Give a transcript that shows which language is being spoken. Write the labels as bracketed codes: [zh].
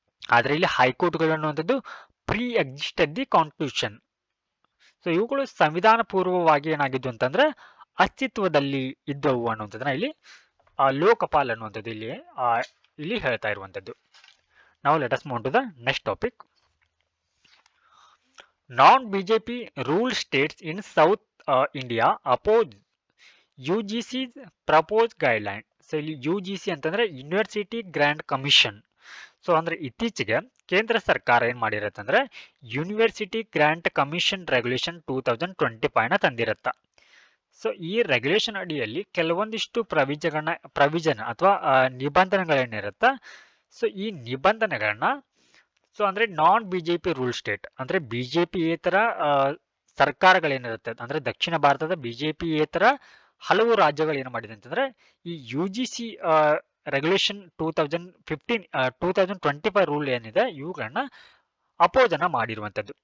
[kn] ಆದ್ರೆ ಇಲ್ಲಿ ಹೈಕೋರ್ಟ್ಗಳು ಅನ್ನುವಂಥದ್ದು [en] Preexisted the constitution. [kn] So ಇವುಗಳು ಸಂವಿಧಾನ ಪೂರ್ವವಾಗಿ ಏನಾಗಿದ್ದು ಅಂತಂದ್ರೆ ಅಸ್ತಿತ್ವದಲ್ಲಿ ಇದ್ದವು ಅನ್ನುವಂಥದ್ದನ್ನ ಇಲ್ಲಿ ಲೋಕಪಾಲ್ ಅನ್ನುವಂಥದ್ದು ಇಲ್ಲಿ ಹೇಳ್ತಾ ಇರುವಂಥದ್ದು. ನಾವು [en] Let us move to the next topic. Non-BJP ruled states in South India oppose UGC's proposed guideline. [kn] So ಇಲ್ಲಿ UGC ಅಂತಂದ್ರೆ ಯೂನಿವರ್ಸಿಟಿ ಗ್ರಾಂಟ್ ಕಮಿಷನ್. ಸೊ ಅಂದ್ರೆ ಇತ್ತೀಚೆಗೆ ಕೇಂದ್ರ ಸರ್ಕಾರ ಏನ್ ಮಾಡಿರತ್ತಂದ್ರೆ university grant commission regulation 2025ನ ತಂದಿರತ್ತ. So ಈ ರೆಗ್ಯುಲೇಷನ್ ಅಡಿಯಲ್ಲಿ ಕೆಲವೊಂದಿಷ್ಟು ಪ್ರವಿಜನ್ ಅಥವಾ ನಿಬಂಧನೆಗಳೇನಿರುತ್ತ, ಸೊ ಈ ನಿಬಂಧನೆಗಳನ್ನ ಸೊ ಅಂದ್ರೆ ನಾನ್ ಬಿಜೆಪಿ ರೂಲ್ ಸ್ಟೇಟ್ ಅಂದ್ರೆ ಬಿಜೆಪಿಯೇತರ ಸರ್ಕಾರಗಳೇನಿರುತ್ತೆ, ಅಂದ್ರೆ ದಕ್ಷಿಣ ಭಾರತದ ಬಿಜೆಪಿಯೇತರ ಹಲವು ರಾಜ್ಯಗಳು ಏನು ಮಾಡಿದೆ ಅಂತಂದ್ರೆ ಈ UGC ರೆಗ್ಯುಲೇಷನ್ 2025 ರೂಲ್ ಏನಿದೆ ಇವುಗಳನ್ನ ಅಪೋಜನ ಮಾಡಿರುವಂತದ್ದು.